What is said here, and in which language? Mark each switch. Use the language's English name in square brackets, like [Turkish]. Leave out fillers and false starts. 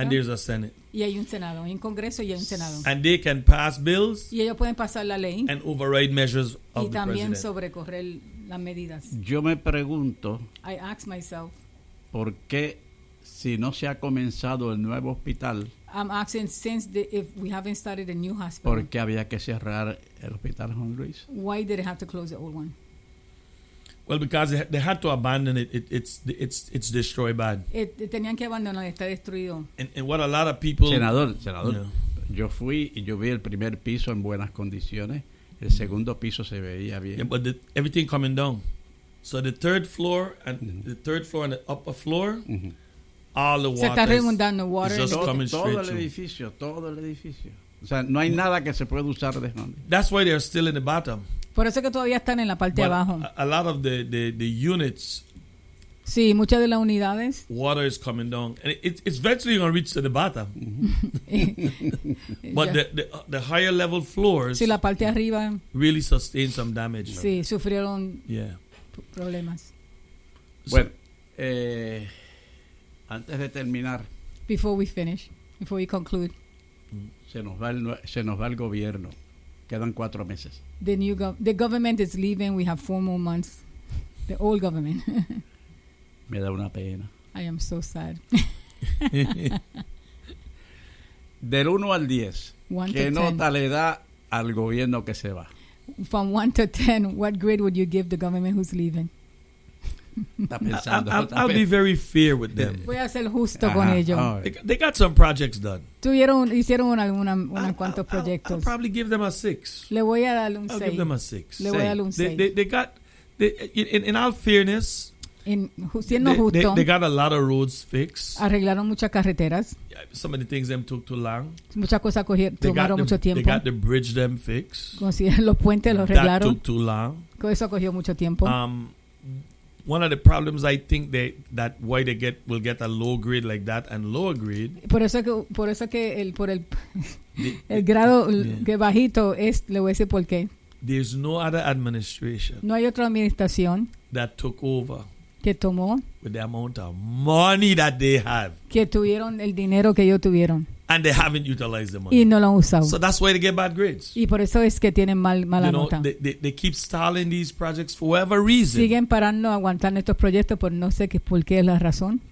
[English] And there's a Senate. [Spanish] Y hay un senado, hay un congreso y hay un senado. [English] And they can pass bills. [Spanish] Y ellos pueden pasar la ley. [English] And override measures of the president. [Spanish] Y también sobrecorrer. Las medidas. Yo me pregunto, [English] I ask myself, [Spanish] ¿por qué si no se ha comenzado el nuevo hospital? [English] I'm asking since if we haven't started a new hospital. [Spanish] ¿Por qué había que cerrar el hospital Juan Luis? [English] Why did it have to close the old one? Well, because they had to abandon it. It's destroyed bad. [Spanish] Tenían que abandonar, está destruido. [English] And what a lot of people. Senador, you know. [Spanish] Yo fui y yo vi el primer piso en buenas condiciones. El segundo piso se veía bien. [English] Yeah, but everything coming down. So the third floor and the third floor and the upper floor, all the water [Spanish] se está [English] is, water is just coming [Spanish] todo [English] straight [Spanish] el edificio, todo el edificio. O sea, no hay nada que se pueda usar de nombre. [English] That's why they're still in the bottom. [Spanish] Por eso que todavía están en la parte [English] but [Spanish] de abajo. [English] A lot of the units. [Spanish] Sí, muchas de las unidades. [English] Water is coming down. And it's eventually going to reach to the bottom. But yeah. the higher level floors [Spanish] sí, la parte arriba [English] really sustained some damage. [Spanish] Sí, sufrieron [English] yeah. [Spanish] problemas. Bueno, antes de terminar. [English] Before we finish, before we conclude. [Spanish] Se nos va el gobierno. Quedan 4 meses. [English] The government is leaving. We have 4 more months. The old government. [Spanish] Me da una pena. [English] I am so sad. [Spanish] Del 1 al 10, ¿qué nota le da al gobierno que se va? [English] From 1 to 10, what grade would you give the government who's leaving? [Spanish] Está pensando. [English] I'll be very fair with them. [Spanish] Voy a ser justo con ellos. [English] Right. They got some projects done. [Spanish] Hicieron unos cuantos proyectos. [English] I'll probably give them a 6. [Spanish] Le voy a dar un 6. [English] I'll give them a 6. [Spanish] Le voy a dar un 6. [English] They got, in all fairness, They got a lot of roads fixed. [Spanish] Arreglaron muchas carreteras. [English] Yeah, some of the things them took too long. [Spanish] Muchas cosas tomaron mucho tiempo. [English] They got the bridge them fixed. [Spanish] Consiguieron los puentes, los arreglaron. [English] That took too long. [Spanish] Eso cogió mucho tiempo. [English] One of the problems I think they will get a low grade like that and lower grade. [Spanish] Por el grado que bajito es le voy a decir por qué. [English] There's no other administration. [Spanish] No hay otra administración. [English] That took over. [Spanish] Que tomó [English] with the amount of money that they have. [Spanish] Que tuvieron el dinero que ellos tuvieron. [English] And they haven't utilized the money. [Spanish] Y no lo han usado. [English] So that's why they get bad grades. [Spanish] Y por eso es que tienen mala [English] you know, [Spanish] nota. [English] They keep stalling these projects for whatever reason. [Spanish] Siguen parando a aguantar estos proyectos por no sé por qué es la razón.